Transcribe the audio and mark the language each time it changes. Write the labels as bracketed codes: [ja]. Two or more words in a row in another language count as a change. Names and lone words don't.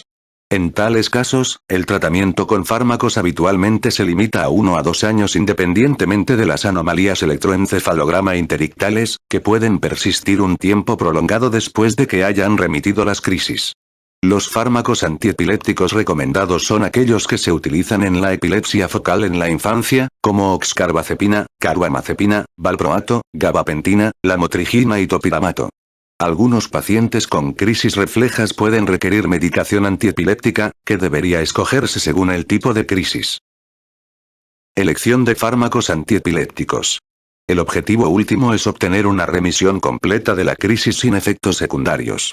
[es] En tales casos, el tratamiento con fármacos habitualmente se limita a 1 a 2 años independientemente de las anomalías electroencefalograma interictales, que pueden persistir un tiempo prolongado después de que hayan remitido las crisis. Los fármacos antiepilépticos recomendados son aquellos que se utilizan en la epilepsia focal en la infancia, como oxcarbazepina, carbamazepina, valproato, gabapentina, lamotrigina y topiramato. Algunos pacientes con crisis reflejas pueden requerir medicación antiepiléptica, que debería escogerse según el tipo de crisis. Elección de fármacos antiepilépticos. El objetivo último es obtener una remisión completa de la crisis sin efectos secundarios.